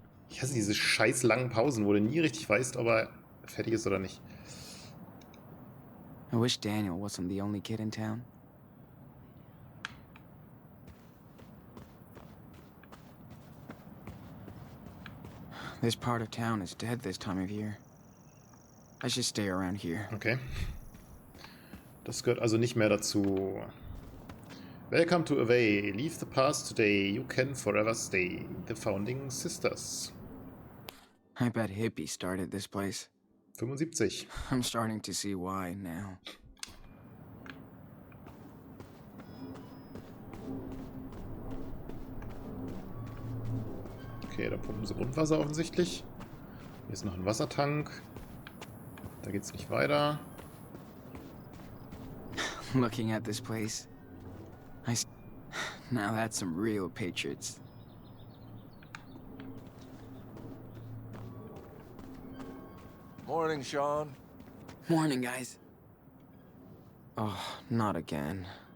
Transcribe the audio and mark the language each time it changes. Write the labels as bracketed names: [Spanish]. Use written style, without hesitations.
[German] Ich hasse diese scheiß langen Pausen, wo du nie richtig weißt, ob er fertig ist oder nicht. [English] I wish Daniel wasn't the only kid in town. This part of town is dead this time of year. I should stay around here. Okay. [German] Das gehört also nicht mehr dazu. [English] Welcome to Away. Leave the past today. You can forever stay. The Founding Sisters. I bet hippies started this place. 75. I'm starting to see why now. [German] Okay, da pumpen sie Grundwasser offensichtlich. Hier ist noch ein Wassertank. Da geht's nicht weiter. [English] Looking at this place, now that's some real patriots. Morning, Sean. Morning, guys. Oh, not again.